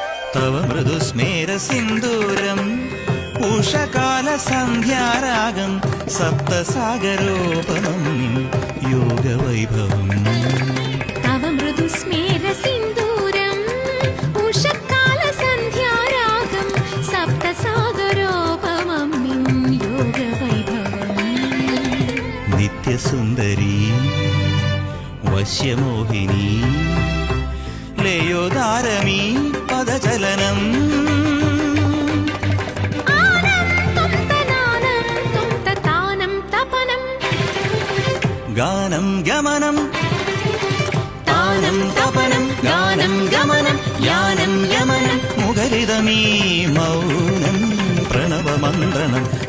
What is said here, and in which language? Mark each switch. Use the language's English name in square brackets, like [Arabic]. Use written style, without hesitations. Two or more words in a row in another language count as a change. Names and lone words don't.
[Sanskrit] तव मृदुस्मेरसिन्दूरम् उषकालसन्ध्यारागं सप्तसागरोपमं योगवैभवम् तव मृदुस्मेरसिन्दूरम् उषकालसन्ध्यारागं सप्तसागरोपमं योगवैभवम् [Malayalam] नित्यसुन्दरी വശ്യമോഹിനി ലയോദാരമീ പദചലനം ഗാനം ഗമനം താനം തപനം ഗാനം ഗമനം യാനം യമനം മുഖരിതമീ മൗനം പ്രണവമന്ത്രണം